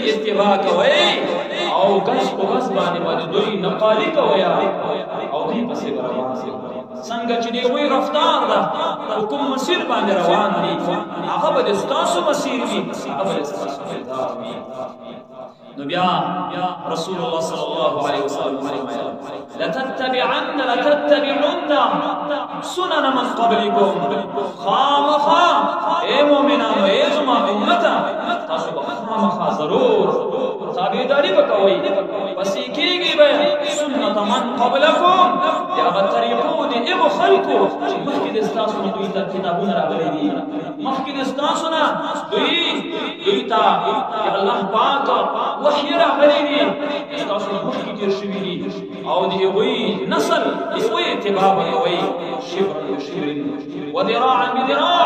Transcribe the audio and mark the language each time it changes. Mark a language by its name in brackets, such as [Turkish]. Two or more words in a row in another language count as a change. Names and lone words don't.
[Pashto] اتباع کوي او غس په غس باندې دوی نقالی کوي او دوی پسې روان دي څنګه چې دی وی رفتار ده کوم مسیر باندې روان دي هغه به ستاسو مسیر وي هغه به ستاسو وي نو بیا رسول الله [Arabic] صلی الله علیه وسلم [Pashto] فرمایي لتتبعن [Arabic] سنن من قبلكم [Pashto] خامخا اے مؤمنانو اے زما امتا تاسو به خامخا ضرور تابعداري وکوي پسې کېږي به [Arabic] سنت من قبلكم [Pashto] هغه طریقو د ابو خلقو چې مخکې د ستاسو نه دوی ته کتابونه راغلي دي مخکې د ستاسو نه دوی ته الله پاک وحی راغلی دی ستاسو نه مخکې تېر شوي دي او د هغوی نسل د هغوی اتباع به کوئ [Arabic] شبرا بشبر وذراعا بذراع